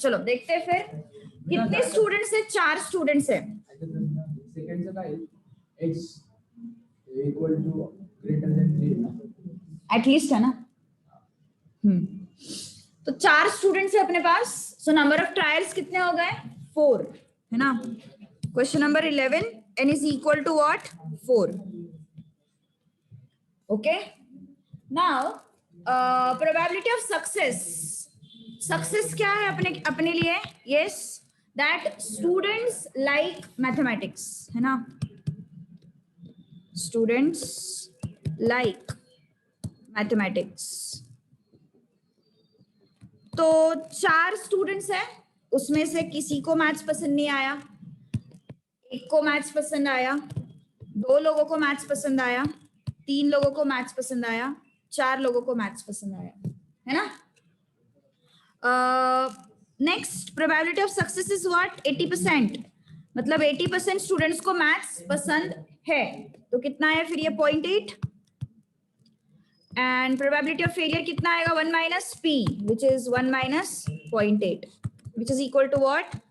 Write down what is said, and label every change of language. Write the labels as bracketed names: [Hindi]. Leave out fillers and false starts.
[Hindi] चलो देखते हैं फिर कितने स्टूडेंट्स है? 4 स्टूडेंट्स है. [English] second से काय x equal to greater than 3 [Hindi] at least है ना. तो 4 स्टूडेंट्स है अपने पास. [English] so number of trials [Hindi] कितने हो गए? 4 है ना. [English] Question number 11, n is equal to what? 4. Okay. Now, probability of success. [Hindi] Success क्या है अपने लिए? [English] Yes, that students like mathematics, [Hindi] है ना. [English] Students like mathematics. [Hindi] तो 4 स्टूडेंट्स है, उसमें से किसी को मैथ्स पसंद नहीं आया, एक को मैथ्स पसंद आया, 2 लोगों को मैथ्स पसंद आया, 3 लोगों को मैथ्स पसंद आया, 4 लोगों को मैथ्स पसंद आया, है ना. [English] Next probability of success is what? 80%. [Hindi] मतलब 80% स्टूडेंट्स को मैथ्स पसंद है. तो कितना है फिर ये? 0.8. [English] and probability of failure [Hindi] कितना आएगा? [English] 1 - p, which is 1 - 0.8, which is equal to what?